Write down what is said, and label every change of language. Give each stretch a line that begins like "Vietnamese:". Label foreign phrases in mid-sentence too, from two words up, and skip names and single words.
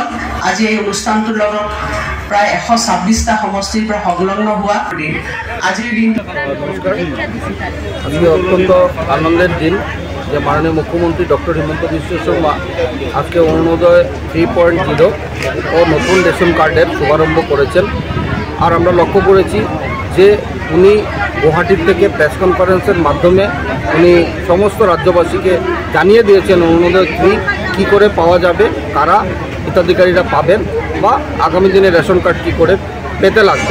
Assamese: আজি এই অনুষ্ঠানটোৰ লগত প্ৰায় 126টা সমষ্টিৰ পৰা সংলগ্ন হোৱা আজিৰ দিনটো
Bangla: আজকে অত্যন্ত আনন্দের দিন যে মাননীয় মুখ্যমন্ত্রী ডক্টর হিমন্ত বিশ্ব শর্মা আজকে অরুণোদয় 3.0 ও নতুন
English: ration card-এর
Bangla: শুভারম্ভ করেছেন। আর আমরা লক্ষ্য করেছি যে উনি গুয়াহাটির থেকে
English: press conference-এর
Bangla: মাধ্যমে উনি সমস্ত রাজ্যবাসীকে জানিয়ে দিয়েছেন অরুণোদয় 3 কী করে পাওয়া যাবে, কারা হিতাধিকারীরা পাবেন বা আগামী দিনে
English: ration card
Bangla: কী করে পেতে লাগবে।